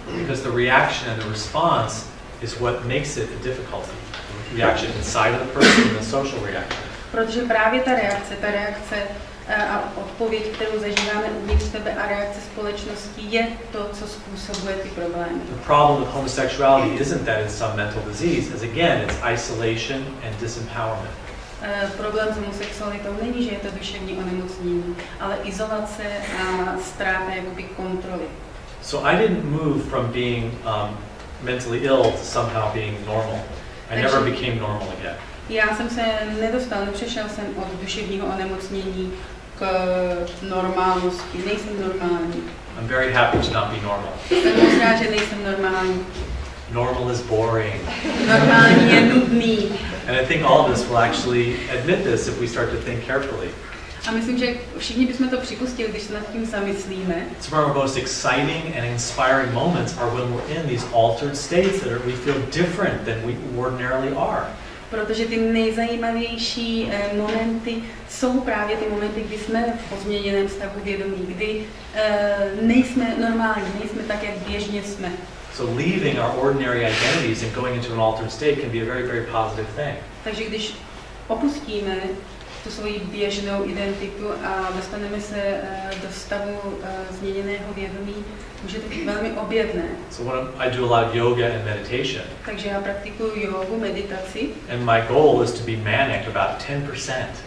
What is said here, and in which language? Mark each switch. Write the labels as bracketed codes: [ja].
[en] Because the reaction and the response is what makes it a difficulty. The reaction inside of the person and the social reaction. [cs] Protože právě ta reakce a odpověď, kterou zažíváme uvnitř sebe a reakce společnosti je to, co způsobuje ty problémy. [en] The problem with homosexuality isn't that it's some mental disease, as again, it's isolation and disempowerment. [cs] Problém s homosexualitou není, že je to duševní onemocnění, ale izolace a ztráta jakoby kontroly. [en] So I didn't move from being mentally ill to somehow being normal. I never became normal again. [cs] Já jsem se nepřešel jsem od duševního onemocnění k normálnosti. Nejsem normální. [en] I'm very happy to not be normal. [cs] Jsem moc rád, že nejsem normální. [en] Normal is boring. [cs] Normální je nudný. [en] And I think all of us will actually admit this if we start to think carefully. [cs] A myslím, že všichni bychom to připustili, když se nad tím zamyslíme. [en] Some of our most exciting and inspiring moments are when we're in these altered states that we feel different than we ordinarily are. [cs] Protože ty nejzajímavější momenty jsou právě ty momenty, kdy jsme v pozměněném stavu vědomí, kdy nejsme normální, nejsme tak, jak běžně jsme. [en] So leaving our ordinary identities and going into an altered state can be a very, very positive thing. [cs] Takže když opustíme tu svoji běžnou identitu a dostaneme se do stavu změněného vědomí, může to být velmi objevné. [en] So when I do a lot of yoga and meditation. [cs] Takže já praktikuju jogu, meditaci. [en] And my goal is to be manic about 10%.